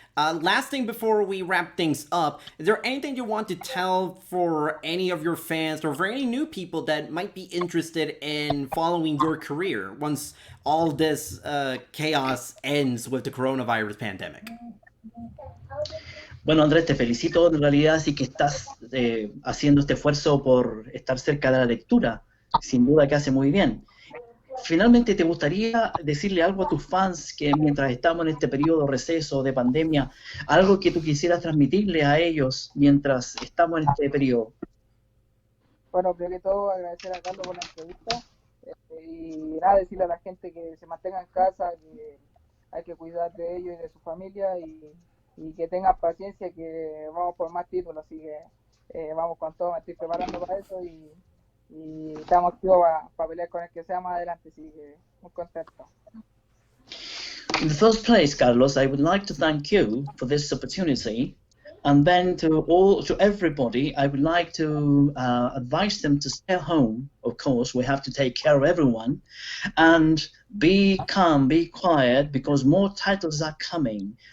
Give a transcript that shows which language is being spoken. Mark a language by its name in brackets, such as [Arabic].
[English] Last thing before we wrap things up, is there anything you want to tell for any of your fans or for any new people that might be interested in following your career once all this chaos ends with the coronavirus pandemic? [Spanish] Bueno, Andrés, te felicito en realidad, sí que estás haciendo este esfuerzo por estar cerca de la lectura, sin duda que hace muy bien. Finalmente, ¿te gustaría decirle algo a tus fans que mientras estamos en este periodo receso de pandemia, algo que tú quisieras transmitirle a ellos mientras estamos en este periodo? Bueno, primero que todo agradecer a Carlos por la entrevista y nada, decirle a la gente que se mantenga en casa, que hay que cuidar de ellos y de su familia y que tengan paciencia, que vamos por más títulos, así que vamos con todo, me estoy preparando para eso y estamos activos para pelear con el que sea más adelante, así que muy contento. [English] In the first place, Carlos, I would like to thank you for this opportunity, and then to everybody, I would like to advise them to stay home. Of course, we have to take care of everyone, and be calm, be quiet, because more titles are coming.